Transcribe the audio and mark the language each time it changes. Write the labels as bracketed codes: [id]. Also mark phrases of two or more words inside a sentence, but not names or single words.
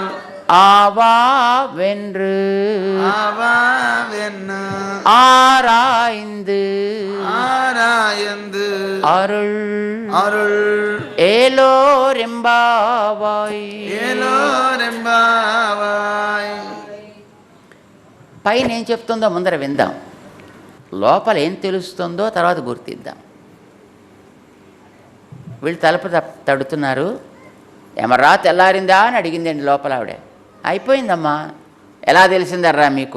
[ta] ஆவாவென்று ஆவாவென்ன ஆராய்ந்து ஆராயந்து அருள் அருள் ఏలోరెంబావాయ్ ఏలోరెంబావాయ్. [te] పైన ఏం చెప్తుందో ముందర విందాం, లోపల ఏం తెలుస్తుందో తర్వాత గుర్తిద్దాం. వీళ్ళు తలుపు తడుతున్నారు. ఎమర్రా తెల్లారిందా అని అడిగిందండి లోపల ఆవిడ. అయిపోయిందమ్మా. ఎలా తెలిసిందర్రా మీకు?